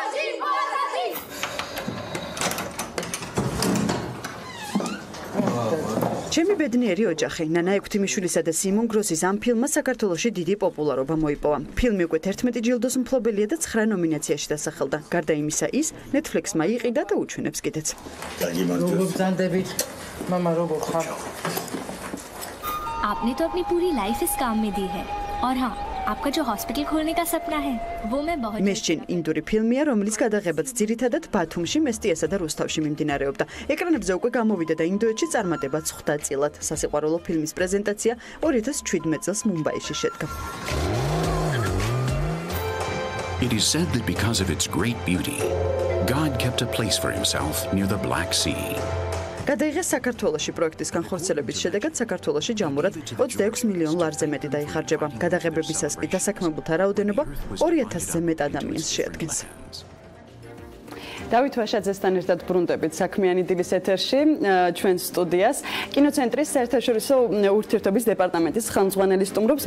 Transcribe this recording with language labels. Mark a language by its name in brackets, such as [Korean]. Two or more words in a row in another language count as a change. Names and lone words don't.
[Georgian] ჩემი ბედნიერი ოჯახი, ნანა ექვთიმიშვილისა და სიმონ გროსის ამ ფილმმა საქართველოში დიდი პოპულარობა მოიპოვა. ფილმი უკვე 11 ჯილდოს მფლობელია და 9 ნომინაციაში დასახელდა. გარდა იმისა, ის Netflix-მა იყიდა და უჩვენებს კიდეც. როგორ ბრძანდებით? მამა როგორ ხარ? [Hindi] आपने तो अपनी पूरी लाइफ इस काम में दी है और हाँ आपका जो हॉस्पिटल खोलने का सपना है वो मैं बहुत [Georgian] Meshin ინდური ფილმია, რომელიც გადაღებაც ძირითადად ბათუმში, მესტიასა და რუსთავში მიმდინარეობდა. ეკრანებზე უკვე გამოვიდა და ინდოეთში წარმატებაც ხვდა წილად. სასიყვარულო ფილმის პრეზენტაცია 2017 წელს მუმბაიში შედგა. [English] It is said that because of its great beauty, God kept a place for himself near the Black Sea. [Georgian] გადაიღეს საქართველოში პროექტის განხორციელების შედეგად საქართველოში ჯამურად 26 მილიონ ლარზე მეტი დაიხარჯება. გადაღებებისას კი დასაქმებულთა რაოდენობა 2000-ზე მეტ ადამიანს შეადგენს. დავით ვაშაძესთან ერთად ბრუნდებით საქმიანი დილის ეთერში ჩვენ სტუდიას კინოცენტრის საერთაშორისო ურთიერთობის დეპარტამენტის ხელმძღვანელი სტუმრობს.